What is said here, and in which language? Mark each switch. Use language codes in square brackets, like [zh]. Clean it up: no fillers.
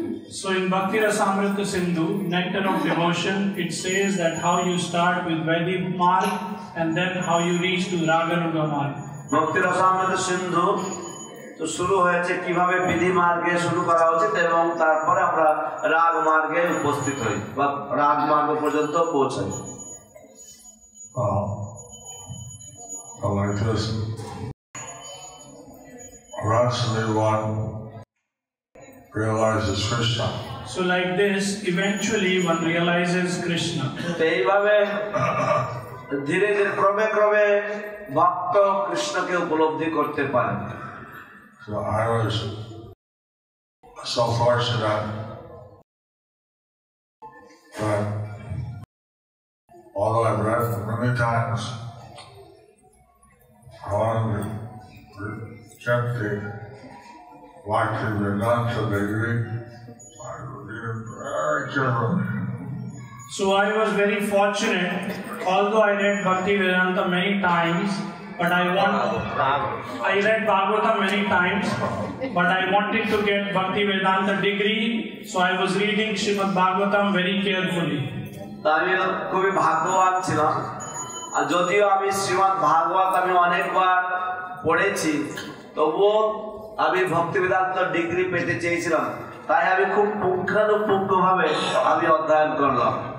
[en] So in Bhakti Rasamrita Sindhu, Nectar of Devotion, it says that how you start with Vaidhi Marg and then how you reach to Raganuga Marg. [bn] Bhakti Rasamrita Sindhu তো শুরু হয়েছে কিভাবে বিধি মার্গে শুরু করা উচিত এবং তারপরে আমরা রাগ মার্গে উপস্থিত হই বা রাগ মার্গ পর্যন্ত পৌঁছাই। [en] Like this, eventually one realizes Krishna. So like this, eventually one realizes Krishna. [bn] তো এইভাবে ধীরে ধীরে ক্রমে ক্রমে ভক্ত কৃষ্ণকে উপলব্ধি করতে পারে। [en] So I was so fortunate that although I've read many times, I wanted to get the Bhakti Vedanta degree. I was being very careful. So I was very fortunate, although I read Bhakti Vedanta many times, but I read Bhagavatam many times, but I wanted to get Bhakti Vedanta degree, so I was reading Srimad Bhagavatam very carefully. [bn] আমি খুবই ভাগ্যবান ছিলাম, আর যদিও আমি শ্রীমদ ভাগবত আমি অনেকবার পড়েছি, তবুও আমি ভক্তি বেদান্ত ডিগ্রি পেতে চেয়েছিলাম, তাই আমি খুব পুঙ্খানুপুঙ্খভাবে আমি অধ্যয়ন করলাম।